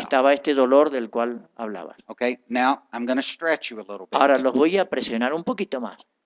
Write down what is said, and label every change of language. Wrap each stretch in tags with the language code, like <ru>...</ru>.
<es>estaba este dolor del cual hablabas.</es> <en>Okay, now I'm going to stretch you a little bit.</en> <es>Ahora los voy a presionar un poquito más.</es>